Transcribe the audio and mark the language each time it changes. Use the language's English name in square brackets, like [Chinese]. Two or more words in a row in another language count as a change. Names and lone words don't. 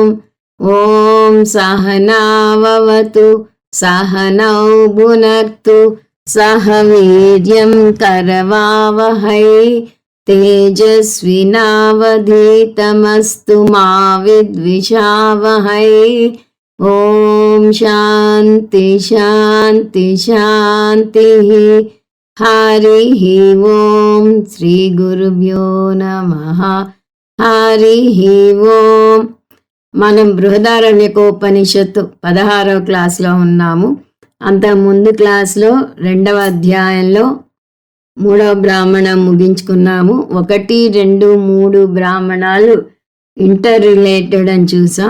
[Sanskrit] ॐ सहनाववतु सहनौ भुनक्तु सह वीर्यं करवावहै तेजस्विनावधीतमस्तु मा विद्विषावहै। ॐ शान्ति शान्ति शान्तिः। हरिः ॐ श्रीगुरुभ्यो नमः। हरिः ॐ। [Telugu] మనం బృహదారణ్యకోపనిషత్తు 16వ క్లాస్లో ఉన్నాము. అంతకుముందు క్లాస్లో 2వ అధ్యాయంలో 3వ బ్రాహ్మణం ముగించుకున్నాము. 1, 2, 3 బ్రాహ్మణాలు [English] inter related [Telugu] అని చూసాం.